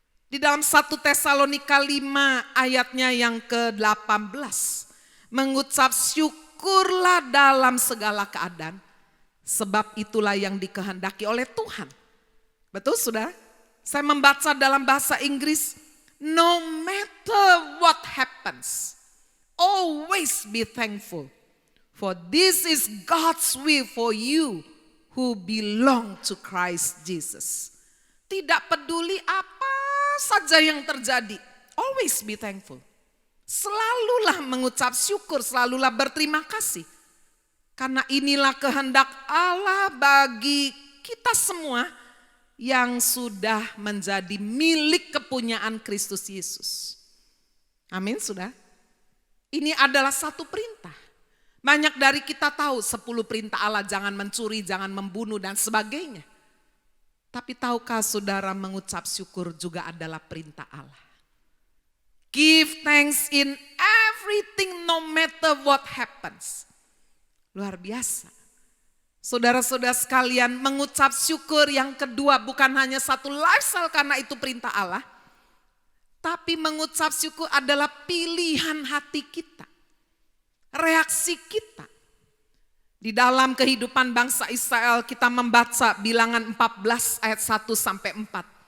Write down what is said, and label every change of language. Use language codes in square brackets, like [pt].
[id] Di dalam 1 Tesalonika 5 ayatnya yang ke-18. Mengucap syukurlah dalam segala keadaan. Sebab itulah yang dikehendaki oleh Tuhan. Betul saudara? Saya membaca dalam bahasa Inggris. [en] No matter what happens, always be thankful. For this is God's will for you who belong to Christ Jesus. [id] Tidak peduli apa saja yang terjadi, [en] always be thankful. [id] Selalulah mengucap syukur, selalulah berterima kasih. Karena inilah kehendak Allah bagi kita semua yang sudah menjadi milik kepunyaan Kristus Yesus. Amin, sudah. Ini adalah satu perintah. Banyak dari kita tahu 10 perintah Allah, jangan mencuri, jangan membunuh dan sebagainya. Tapi tahukah saudara mengucap syukur juga adalah perintah Allah. [en] Give thanks in everything no matter what happens. [id] Luar biasa. Saudara-saudara sekalian, mengucap syukur yang kedua bukan hanya satu lifestyle karena itu perintah Allah. Tapi mengucap syukur adalah pilihan hati kita. Reaksi kita. Di dalam kehidupan bangsa Israel kita membaca Bilangan 14 ayat 1 sampai 4.